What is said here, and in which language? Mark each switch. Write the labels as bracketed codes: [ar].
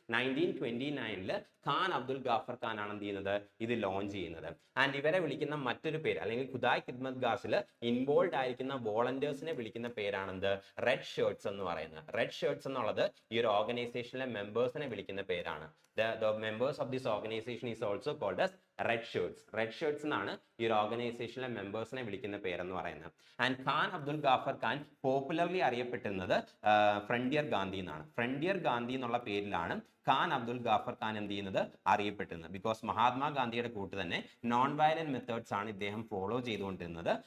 [ml] 1929 ഖാൻ അബ്ദുൽ ഗാഫർ ഖാൻ ആണ് എന്ത് ചെയ്യുന്നത്, ഇത് ലോഞ്ച് ചെയ്യുന്നത്. ആൻഡ് ഇവരെ വിളിക്കുന്ന മറ്റൊരു പേര്, അല്ലെങ്കിൽ ഖുദായ് ഖിദ്മത്ഗാർസിൽ ഇൻവോൾവ് ആയിരിക്കുന്ന വോളണ്ടിയേഴ്സിനെ വിളിക്കുന്ന പേരാണെന്ത്, റെഡ് ഷർട്ട്സ് എന്ന് പറയുന്നത്. റെഡ് ഷർട്ട്സ് എന്നുള്ളത് ഈ ഒരു ഓർഗനൈസേഷനിലെ മെമ്പേഴ്സിനെ വിളിക്കുന്ന പേരാണ്. [en] The members of this organization is also called as red shirts. [ml] Red shirts എന്നാണ് ഈ ഒരു ഓർഗനൈസേഷനിലെ മെമ്പേഴ്സിനെ വിളിക്കുന്ന പേരെന്ന് പറയുന്നത്. ആൻഡ് ഖാൻ അബ്ദുൽ ഗാഫർ ഖാൻ പോപ്പുലർലി അറിയപ്പെട്ടിരുന്നത് ഫ്രണ്ടിയർ ഗാന്ധി എന്നാണ്. ഫ്രണ്ടിയർ ഗാന്ധി എന്നുള്ള പേരിലാണ് ഖാൻ അബ്ദുൽ ഗാഫർ ഖാൻ എന്ത് ചെയ്യുന്നത്, അറിയപ്പെട്ടിരുന്നത്. ബിക്കോസ് മഹാത്മാഗാന്ധിയുടെ കൂട്ട് തന്നെ നോൺ വയലന്റ് മെത്തേഡ്സ് ആണ് ഇദ്ദേഹം ഫോളോ ചെയ്തുകൊണ്ടിരുന്നത്.